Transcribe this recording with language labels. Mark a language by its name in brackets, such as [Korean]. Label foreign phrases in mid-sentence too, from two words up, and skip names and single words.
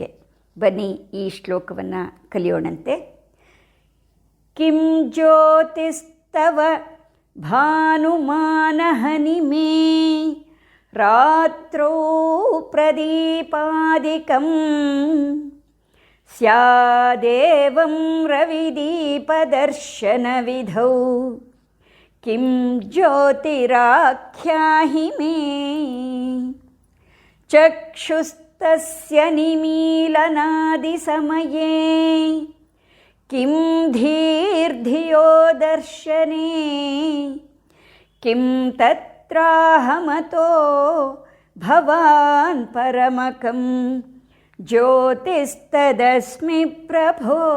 [Kannada] ಬನ್ನಿ ಈ ಶ್ಲೋಕವನ್ನು ಕಲಿಯೋಣಂತೆ. [Sanskrit] ಕಿಂ ಜ್ಯೋತಿಸ್ತವ ಭಾನುಮಾನಹನಿಮೇ ರಾತ್ರೋ ಪ್ರದೀಪಾದಿಕಂ ಸ್ಯಾದೇವಂ ರವಿದೀಪದರ್ಶನವಿಧೌ ಕಿಂ ಜ್ಯೋತಿರಾಖ್ಯಾಹಿ ಮೇ ಚಕ್ಷುಸ್ತಸ್ಯ ನಿಮೀಲನಾದಿಸಮಯೇ ಕಿಂ ಧೀರ್ಧಿಯೋ ದರ್ಶನೇ ಕಿಂ ತತ್ರಾಹಮತೋ ಭವಾನ್ ಪರಮಕಂ ಜ್ಯೋತಿಸ್ತದಸ್ಮಿ ಪ್ರಭೋ.